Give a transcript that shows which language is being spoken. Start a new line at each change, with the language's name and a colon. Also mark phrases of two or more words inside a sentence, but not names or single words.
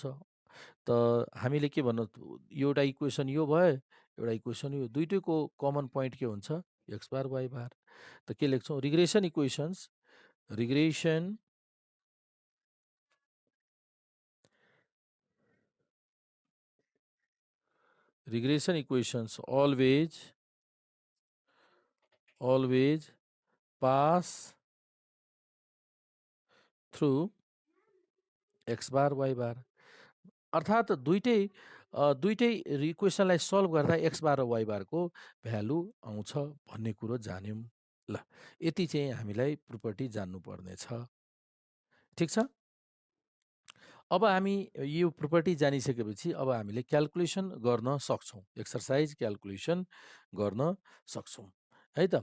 Nepali: त हामीले के भन्नु, एउटा इक्वेसन यो भयो, एउटा इक्वेसन यो, दुइटैको
English: common point
Nepali: के हुन्छ?
English: x bar y bar.
Nepali: त के लेख्छौँ?
English: regression equations always pass through x bar y bar.
Nepali: अर्थात् दुइटै इक्वेसनलाई सल्भ गर्दा
English: x bar
Nepali: र y बारको भ्यालु आउँछ भन्ने कुरो जान्यौँ। ल, यति चाहिँ हामीलाई प्रोपर्टी जान्नुपर्ने छ। ठिक छ। अब हामी यो प्रोपर्टी जानिसकेपछि अब हामीले क्याल्कुलेसन गर्न सक्छौँ,
English: exercise calculation
Nepali: गर्न सक्छौँ है त।